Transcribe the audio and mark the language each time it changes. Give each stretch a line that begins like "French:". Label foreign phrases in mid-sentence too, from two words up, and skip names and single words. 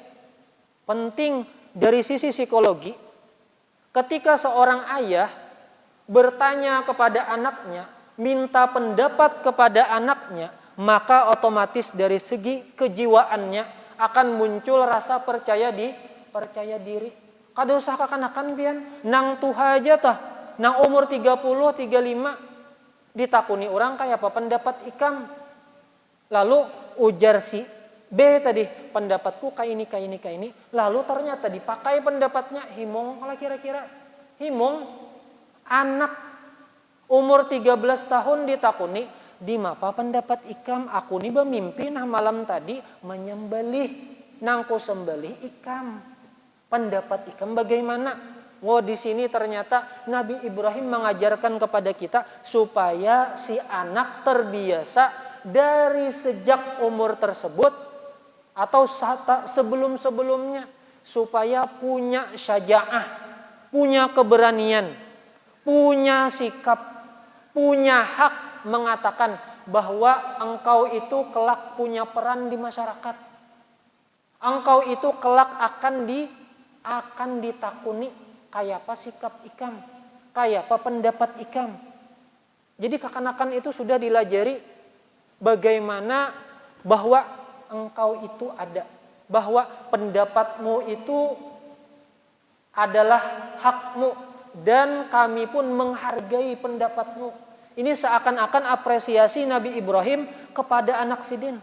Indonesian: Penting dari sisi psikologi. Ketika seorang ayah bertanya kepada anaknya, minta pendapat kepada anaknya, maka otomatis dari segi kejiwaannya akan muncul rasa percaya diri.
Banjar: Kada usah kakanakan pian, nang tuha aja tah, nang umur 30, 35 ditakuni orang kayak apa pendapat ikam. Lalu ujar si B tadi, pendapatku kayak ini. Lalu ternyata dipakai pendapatnya, himong lah kira-kira. Himong anak umur 13 tahun ditakuni, di mapa pendapat ikam, aku ni bermimpi nah malam tadi menyembelih, nangku sembelih ikam. Pendapat ikam bagaimana?
Indonesian: Di sini ternyata Nabi Ibrahim mengajarkan kepada kita supaya si anak terbiasa dari sejak umur tersebut atau sebelum-sebelumnya supaya punya syaja'ah, punya keberanian, punya sikap, punya hak mengatakan bahwa engkau itu kelak punya peran di masyarakat.
Banjar: Engkau itu kelak akan ditakuni kayak apa sikap ikam, kayak apa pendapat ikam.
Indonesian: Jadi kekanakan itu sudah dilajari bagaimana bahwa engkau itu ada, bahwa pendapatmu itu adalah hakmu dan kami pun menghargai pendapatmu. Ini seakan-akan apresiasi Nabi Ibrahim kepada anak sidin.